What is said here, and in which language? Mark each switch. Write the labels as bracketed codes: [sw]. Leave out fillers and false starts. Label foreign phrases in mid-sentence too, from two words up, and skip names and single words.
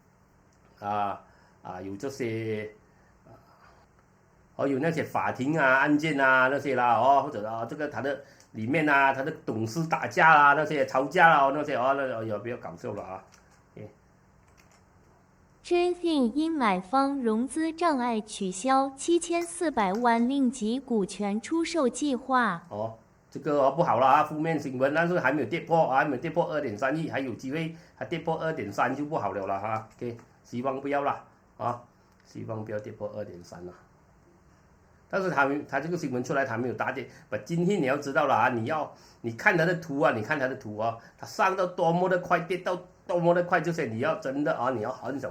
[zh] 有這些有那些法庭啊案件啊那些啦或者這個它的裡面啊，它的董事打架啦那些吵架啦那些那比較搞笑了啊。 Jinping 因買方融資障礙取消7400萬令吉股權出售計劃。這個不好了啊，負面新聞，但是還沒有跌破啊，還沒有跌破2.3億，還有機會，還跌破2.3就不好了哈。OK， 希望不要了啊，希望不要跌破2.3了。但是他這個新聞出來，他沒有大跌。今天你要知道了啊，你看他的圖啊，它上到多麼的快，跌到多麼的快，這些你要真的你要很小